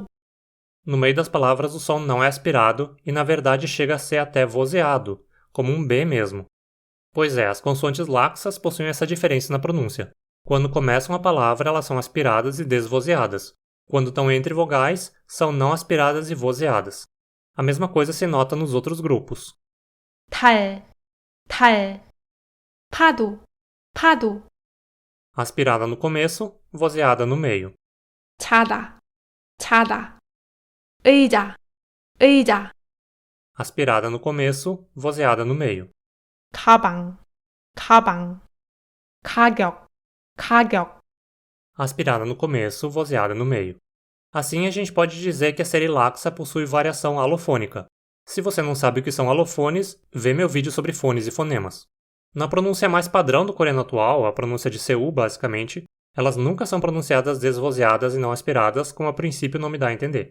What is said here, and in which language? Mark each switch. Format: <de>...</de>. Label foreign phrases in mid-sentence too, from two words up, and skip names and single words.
<pt>No meio das palavras o som não é aspirado e na verdade chega a ser até vozeado, como um B mesmo. Pois é, as consoantes laxas possuem essa diferença na pronúncia. Quando começam a palavra, elas são aspiradas e desvozeadas. Quando estão entre vogais, são não aspiradas e vozeadas. A mesma coisa se nota nos outros grupos.</pt> <ko>달, 달, 파도, 파도,</ko> <pt>Aspirada no começo, vozeada no meio.</pt> <ko>자다, 자다, 의자, 의자,</ko> <pt>Aspirada no começo, vozeada no meio.</pt> <ko>가방, 가방, 가격, 가격,</ko> <pt>Aspirada no começo, vozeada no meio. Assim a gente pode dizer que a série laxa possui variação alofônica. Se você não sabe o que são alofones, vê meu vídeo sobre fones e fonemas. Na pronúncia mais padrão do coreano atual, a pronúncia de Seul, basicamente, elas nunca são pronunciadas desvozeadas e não aspiradas, como a princípio o nome dá a entender.</pt>